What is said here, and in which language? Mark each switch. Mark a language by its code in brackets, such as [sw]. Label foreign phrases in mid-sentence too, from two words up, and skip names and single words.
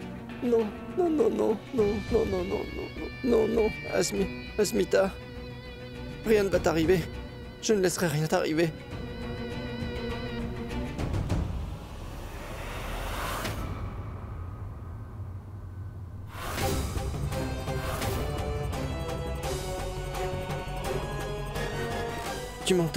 [fr] Non, non, non, non, non, non, non, non, non, non, non, Asmita, rien ne va t'arriver. Je ne laisserai rien t'arriver. Tu m'entends?